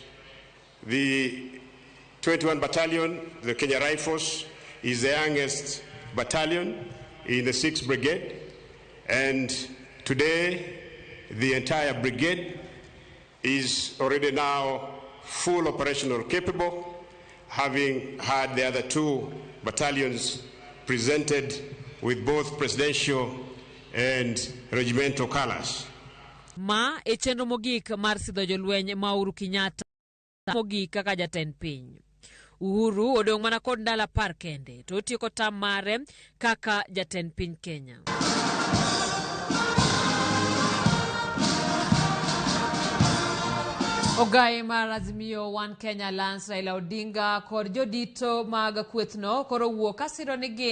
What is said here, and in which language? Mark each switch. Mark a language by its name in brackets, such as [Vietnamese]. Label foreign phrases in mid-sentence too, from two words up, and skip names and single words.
[English] The 21 Battalion, the Kenya Rifles, is the youngest battalion in the 6th Brigade, and today the entire brigade is already now full operational capable, having had the other 2 battalions presented with both presidential and regimental colors. [Luo (Kenya and Tanzania)] Ma e chenro mogik mar sidho jolweny ma Uhuru Kenyatta mogik kaka jatend piny. Uhuru odong' mana kod ndala par kende to otieko tam mare kaka jatend piny Kenya. Ogai mar Azimio One Kenya Alliance Raila Odinga kod jodito mag kwethno koro wuok asiro ni